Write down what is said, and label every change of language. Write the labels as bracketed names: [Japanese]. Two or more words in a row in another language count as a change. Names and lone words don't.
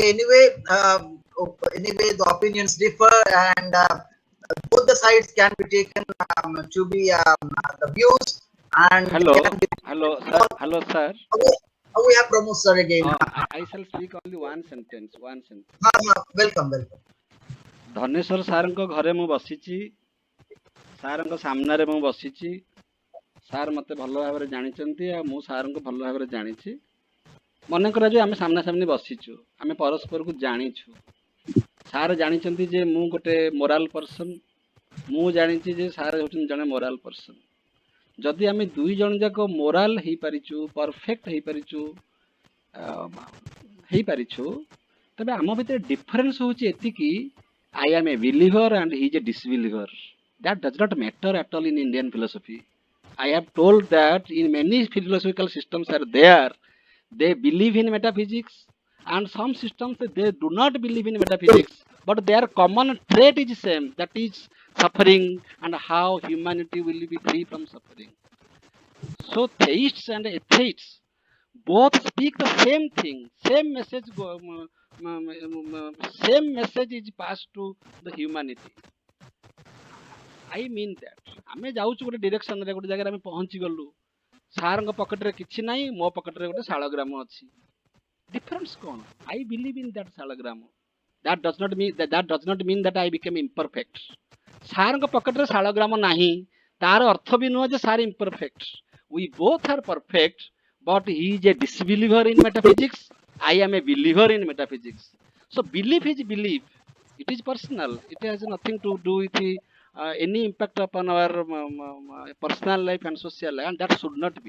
[English] Anyway, the opinions differ, and both the sides can be taken to be the views, and Hello, can be, hello, sir. we have Pramod sir again. I shall speak only one sentence. Welcome. [Odia] ଧନେଶ୍ୱର ସାର୍ଙ୍କ ଘରେ ମୁଁ ବସିଛି, ସାର୍ଙ୍କ ସାମ୍ନାରେ ମୁଁ ବସିଛି। ସାର୍ ମୋତେ ଭଲ ଭାବରେ ଜାଣିଛନ୍ତି, ଆଉ ମୁଁ ସାର୍ଙ୍କୁ ଭଲ ଭାବରେ ଜାଣିଛି। ମନେ କରାଯାଉ ଆମେ ସାମ୍ନାସାମ୍ନି ବସିଛୁ, ଆମେ ପରସ୍ପରକୁ ଜାଣିଛୁ। ସାର୍ ଜାଣିଛନ୍ତି ଯେ ମୁଁ ଗୋଟେ [English] moral person, [Odia] ମୁଁ ଜାଣିଛି ଯେ ସାର୍ ହେଉଛନ୍ତି ଜଣେ [English] moral person. [Odia] ଯଦି ଆମେ ଦୁଇ ଜଣ ଯାକ ମୋରାଲ ହେଇପାରିଛୁ, ପରଫେକ୍ଟ ହେଇପାରିଛୁ, ତେବେ ଆମ ଭିତରେ ଡିଫରେନ୍ସ ହେଉଛି ଏତିକି, [English] I am a believer and he is a disbeliever. That does not matter at all in Indian philosophy. I have told that in many philosophical systems are there, they believe in metaphysics, and some systems they do not believe in metaphysics, but their common trait is same, that is suffering and how humanity will be free from suffering. So theists and atheists both speak the same thing, same message is passed to the humanity. I mean that [Odia] ଆମେ ଯାଉଛୁ ଗୋଟେ ଡିରେକ୍ସନରେ, ଗୋଟେ ଜାଗାରେ ଆମେ ପହଞ୍ଚି ଗଲୁ, ସାର୍ଙ୍କ ପକେଟରେ କିଛି ନାହିଁ, ମୋ ପକେଟରେ ଗୋଟେ ଶାଳଗ୍ରାମ ଅଛି। ଡିଫରେନ୍ସ କ'ଣ? [English] I believe in that ଶାଳଗ୍ରାମ. That does not mean that I became imperfect. [Odia] ସାର୍ଙ୍କ ପକେଟରେ ଶାଳଗ୍ରାମ ନାହିଁ, ତାର ଅର୍ଥ ବି ନୁହଁ ଯେ ସାର୍ imperfect. [English] We both are perfect, but he is a disbeliever in metaphysics, I am a believer in metaphysics. So belief is belief. It is personal. It has nothing to do with any impact upon our personal life and social life, and that should not be.